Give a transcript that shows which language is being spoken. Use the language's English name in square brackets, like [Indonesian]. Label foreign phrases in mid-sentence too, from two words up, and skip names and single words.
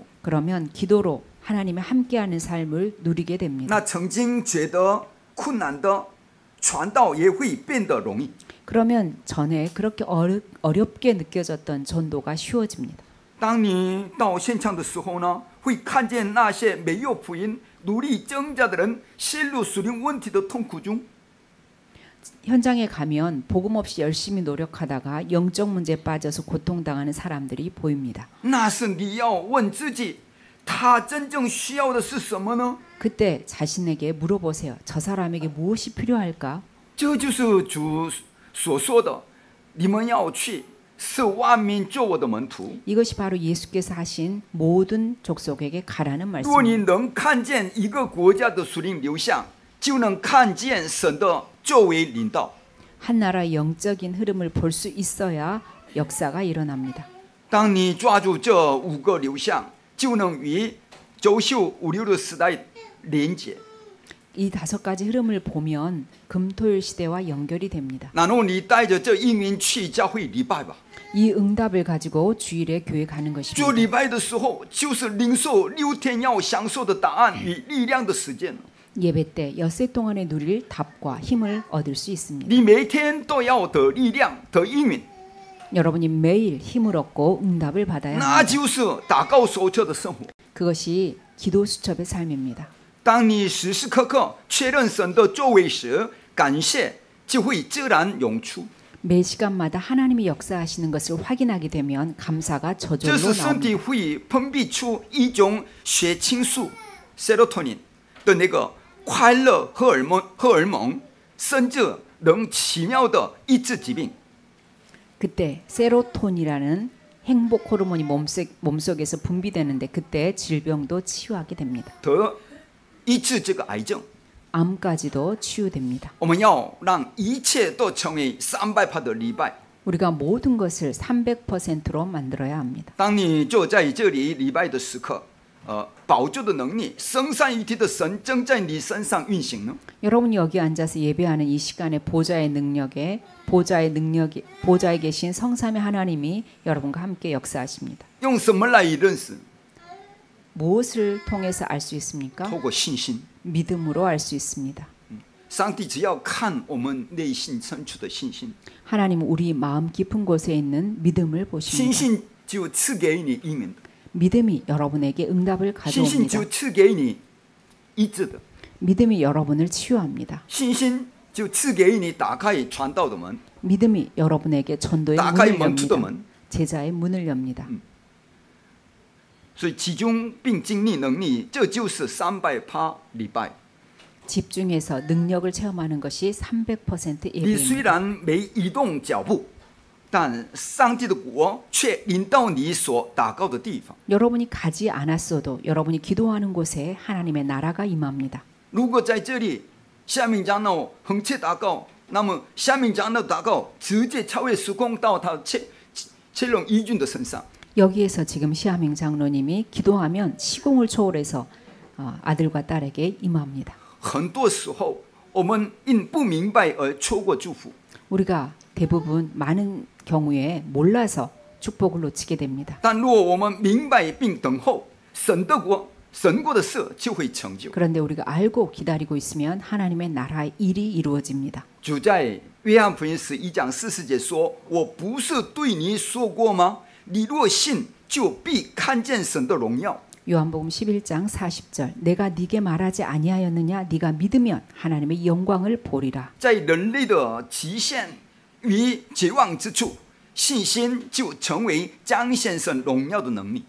[Korean] 그러면 기도로 하나님의 함께하는 삶을 누리게 됩니다. [Chinese] 那曾经觉得困难的传道也会变得容易。 [Korean] 그러면 전에 그렇게 어렵게 느껴졌던 전도가 쉬워집니다. [Chinese] 当你到现场的时候呢，会看见那些没有福音、努力挣扎的人陷入属灵问题的痛苦中。 [Korean] 현장에 가면 복음 없이 열심히 노력하다가 영적 문제에 빠져서 고통당하는 사람들이 보입니다. [Chinese] 那是你要问自己，他真正需要的是什么呢？ [Korean] 그때 자신에게 물어보세요. 저 사람에게 무엇이 필요할까? [Chinese] 这就是主所说的，你们要去，使万民做我的门徒。 [Korean] 이것이 바로 예수께서 하신 모든 족속에게 가라는 [Chinese] 如果你 [Korean] 말씀입니다. [Chinese] 能看见一个国家的属灵流向，就能看见神的作为领导。 [Korean] 한 나라의 영적인 흐름을 볼 수 있어야 역사가 일어납니다. [Chinese] 当你抓住这5个流向，就能与周秀56的时代连接。 [Korean] 이 5가지 흐름을 보면 금토일 시대와 연결이 됩니다. [Chinese] 然后你带着这应允去教会礼拜吧。 [Korean] 이 응답을 가지고 주일에 교회 가는 [Chinese] 做 [Korean] 것입니다. [Chinese] 礼拜的时候，就是领受6天要享受的答案与力量的时间。 [Korean] 예배 때 엿새 동안에 누릴 답과 힘을 얻을 수 있습니다. [Chinese] 你每天都要得力量，得应允， [Korean] 여러분이 매일 힘을 얻고 응답을 받아야 [Chinese] 那 [Korean] 합니다. [Chinese] 就是祷告守则的生活。 [Korean] 그것이 기도 수첩의 삶입니다. [Chinese] 当你时时刻刻确认神的作为时，感谢就会自然涌出。 [Korean] 매 시간마다 하나님이 역사하시는 것을 확인하게 되면 감사가 [Chinese] 这 [Korean] 저절로 [Chinese] 是身体 [Korean] 나옵니다. [Chinese] 会分泌出一种血清素 （serotonin） 的那个快乐荷尔蒙，甚至能奇妙的医治疾病。 [Korean] 그때 세로토닌이라는 행복 호르몬이 몸속에서 분비되는데 그때 질병도 치유하게 됩니다. [Chinese] 得医治这个癌症。 [Korean] 암까지도 치유됩니다. [Chinese] 我们要让一切都成为300%的礼拜。 [Korean] 우리가 모든 것을 300%로 만들어야 합니다. [Chinese] 当你坐在这里礼拜的时刻，宝座的能力，生三一体的神正在你身上运行呢。 [Korean] 여러분이 여기 앉아서 예배하는 이 시간에 보좌에 계신 성삼의 하나님이 여러분과 함께 역사하십니다. [Chinese] 用什么来认识？ [Korean] 무엇을 통해서 알 수 있습니까? [Chinese] 透过信心。 [Korean] 믿음으로 알 수 있습니다. [Chinese] 上帝只要看我们内心深处的信心， [Korean] 하나님은 우리 마음 깊은 곳에 있는 믿음을 [Chinese] 信 [Korean] 보십니다. [Chinese] 心就赐给你应允的， [Korean] 믿음이 여러분에게 응답을 [Chinese] 信心 [Korean] 가져옵니다. [Chinese] 就赐给你医治的， [Korean] 믿음이 여러분을 치유합니다. [Chinese] 信心就赐给你打开传道的门， [Korean] 믿음이 여러분에게 전도의 [Chinese] 打开 [Korean] 문을 [Chinese] 门徒的 [Korean] 엽니다. [Chinese] 门。 [Korean] 제자의 문을 엽니다. [Chinese] 所以集中并经历能力，这就是300%礼拜。 [Korean] 집중해서 능력을 체험하는 것이 300% [Chinese] 你虽 [Korean] 예배입니다. [Chinese] 然没移动脚步，但上帝的国却临到你所祷告的地方。 [Korean] 여러분이 가지 않았어도 여러분이 기도하는 곳에 하나님의 나라가 임합니다. [Chinese] 如果在这里下面长老横切祷告，那么下面长老祷告直接超越时空到他切龙一军的身上。 [Korean] 여기에서 지금 시아밍 장로님이 기도하면 시공을 초월해서 아들과 딸에게 임합니다. [Chinese] 很多时候我们因不明白而错过祝福。 [Korean] 우리가 대부분 많은 경우에 몰라서 축복을 놓치게 됩니다. [Chinese] 但若我们明白并等候神的国，神国的事就会成就。 [Korean] 그런데 우리가 알고 기다리고 있으면 하나님의 나라의 일이 이루어집니다. [Chinese] 主在约翰福音11章40节说：“我不是对你说过吗？你若信， 就必看见神的荣耀。 [Korean] 요한복음 11장 40절 내가 네게 말하지 아니하였느냐 네가 믿으면 하나님의 영광을 보리라. [Chinese] 在人类的极限与绝望之处，信心就成为彰显神荣耀的能力。